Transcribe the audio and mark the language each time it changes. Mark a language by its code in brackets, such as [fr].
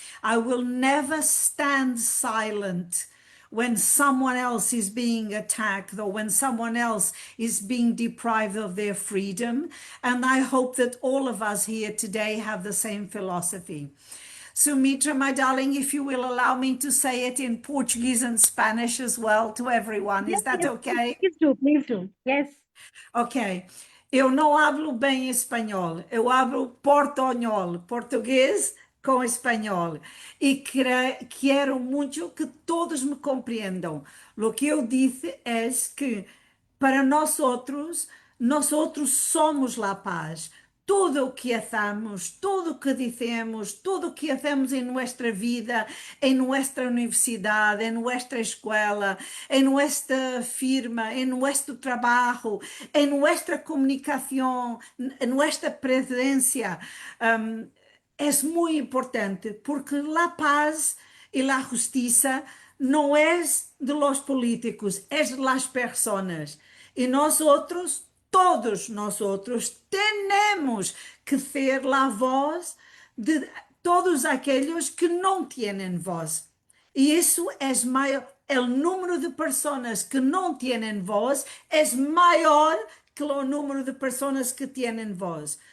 [en] I will never stand silent when someone else is being attacked or when someone else is being deprived of their freedom. And I hope that all of us here today have the same philosophy. Sumitra, my darling, if you will allow me to say it in Portuguese and Spanish as well to everyone, is that okay? Please do, please do. Yes. Ok. [pt] Eu não hablo bem espanhol, eu hablo portunhol, português com espanhol. E quero muito que todos me compreendam. [es] Lo que [pt] eu disse é que para nós outros somos a paz. Tudo o que hacemos, tudo o que dizemos, tudo o que hacemos em nossa vida, em nossa universidade, em nossa escola, em nossa firma, em nosso trabalho, em nossa comunicação, em nossa presença, é muito importante porque a paz e a justiça [es] no es de los políticos, es de las personas. Y nosotros, todos nosotros, tenemos que ser la voz de todos aquellos [pt] que não têm voz. E isso é maior, o número de pessoas que não têm voz é maior que o número de pessoas que têm voz.